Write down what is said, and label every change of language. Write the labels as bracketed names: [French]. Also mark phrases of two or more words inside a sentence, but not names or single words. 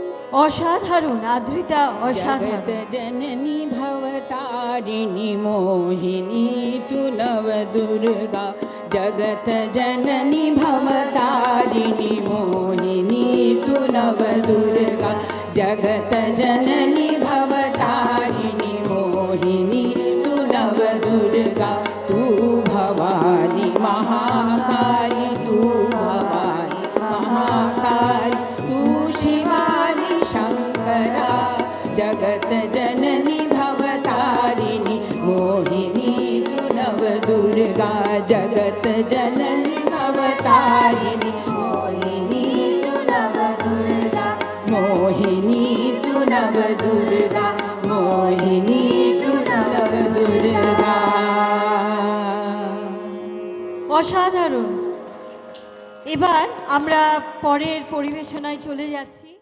[Bangla] অসাধারণ আদ্রিতা, অসাধারণ। [Hindi] जगत जननी भवतारिणी मोहिनी तु नव दुर्गा, जगत जननी भवतारिणी मोहिनी तु नव दुर्गा, जगत जननी भवतारिणी मोहिनी तु नव दुर्गा, तू भवानी महाकाली, तू भवानी महाकाली, तू शिवानी शंकरा, जगत जननी भवतारिणी मोहिनी तु नव दुर्गा, जगत जननी भवतारिणी मोहिनी तु नव दुर्गा, मोहिनी तु नव दुर्गा, मोहिनी तु नव दुर्गा। [Bangla] অসাধারণ। এবার আমরা পরের পরিবেশনায় চলে যাচ্ছি।